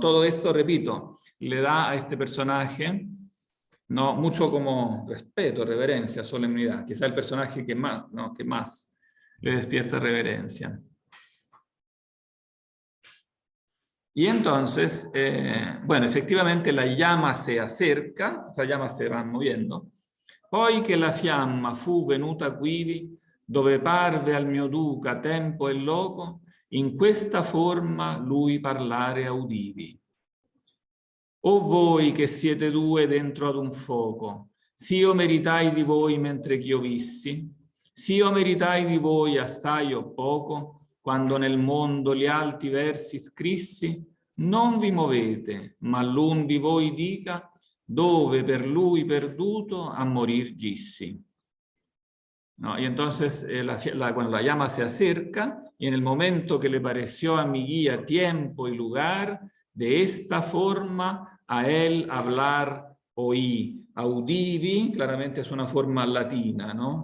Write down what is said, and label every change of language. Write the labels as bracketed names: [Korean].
[Spanish] Todo esto, repito, le da a este personaje, ¿no?, mucho como respeto, reverencia, solemnidad. Quizá el personaje que más, ¿no?, que más le despierta reverencia. Y entonces, bueno, efectivamente la llama se acerca, las llamas se van moviendo. [Italian] Poi che la fiamma fu venuta quivi, dove parve al mio duca tempo e loco, in questa forma lui parlare audivi. O voi che siete due dentro ad un fuoco, s'io meritai di voi mentre ch'io vissi, s'io meritai di voi assai o poco, quando nel mondo gli alti versi scrissi, non vi movete, ma l'un di voi dica, dove per lui perduto a morir gissi. [Spanish] ¿No? Y entonces cuando la llama se acerca, y en el momento que le pareció a mi guía tiempo y lugar, de esta forma a él hablar oí. Audivi, claramente es una forma latina, ¿no?